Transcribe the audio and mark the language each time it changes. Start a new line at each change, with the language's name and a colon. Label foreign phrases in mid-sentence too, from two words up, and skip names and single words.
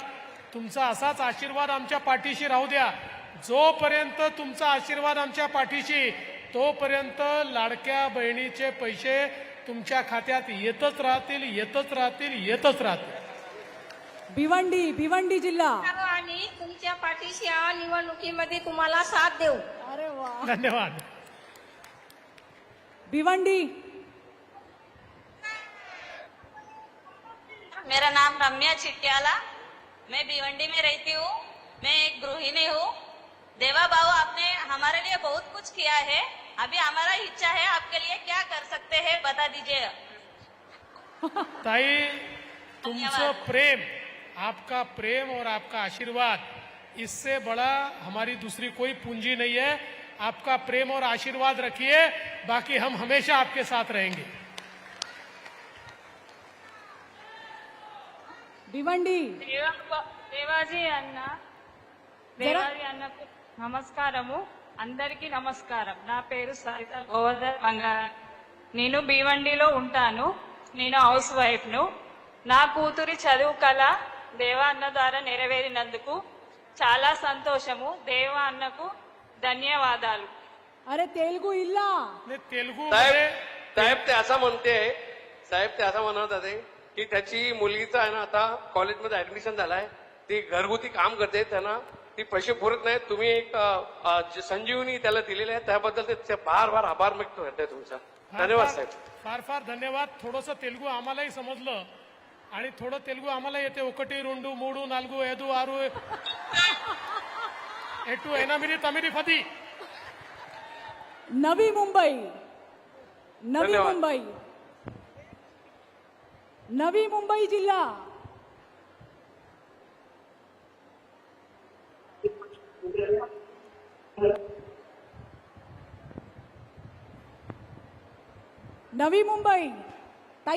Marathi: तुमचा असाच आशीर्वाद आमच्या पाठीशी राहू द्या. जोपर्यंत तुमचा आशीर्वाद आमच्या पाठीशी, तोपर्यंत लाडक्या बहिणीचे पैसे तुमच्या खात्यात येतच राहतील, येतच राहतील, येतच राहतील. भिवंडी जिल्हा. आणि तुमच्या पाठीशी या निवडणुकीमध्ये तुम्हाला साथ देऊ. अरे वा. धन्यवाद. भिवंडी.
Hindi: मेरा नाम रम्या चिट्याला, मैं भिवंडी में रहती हूँ. मैं एक गृहिणी हूँ. देवा बाबू, आपने हमारे लिए बहुत कुछ किया है. अभी हमारा इच्छा है, आपके लिए क्या कर सकते हैं बता दीजिए.
Marathi: ताई, तुमचं प्रेम,
Hindi: आपका प्रेम और आपका आशीर्वाद, इससे बड़ा हमारी दूसरी कोई पूंजी नहीं है. आपका प्रेम और आशीर्वाद रखिए, बाकी हम हमेशा आपके साथ रहेंगे. भिवंडी.
Telugu: దేవాజీ అన్న దేవాజీ అన్నకు నమస్కారము. అందరికీ నమస్కారం. నా పేరు సరిత గోవర్ధన్ బంగారం. నేను భీవండిలో ఉంటాను. నేను
English: house wife
Telugu: ను. నా కూతురి చదువు కళ దేవా అన్న ద్వారా నెరవేరినందుకు చాలా సంతోషము. దేవా అన్నకు ధన్యవాదాలు.
Marathi: अरे तेलगू इल्ला. नाही, तेलुगू साहेब मध्ये साहेब ते असं म्हणते साहेब ते असं म्हणत होते की त्याची मुलगीचं आहे ना आता कॉलेजमध्ये ऍडमिशन झालाय. ती घरगुती काम करते. त्यांना ती पैसे पुरत नाही. तुम्ही एक जे संजीवनी त्याला दिलेले आहे त्याबद्दल ते फार फार आभार व्यक्त करते तुमचा. धन्यवाद साहेब. फार फार धन्यवाद. थोडंसं तेलुगू आम्हालाही समजलं आणि थोडं तेलुगू आम्हाला येते.
Telugu: ఒకటి రెండు మూడు నాలుగు ఐదు ఆరు ఎటు ఎనిమిది తొమ్మిది 10.
Marathi: नवी मुंबई. नवी धन्यवाद. मुंबई. नवी मुंबई जिल्हा. नवी मुंबई. ताई बोला.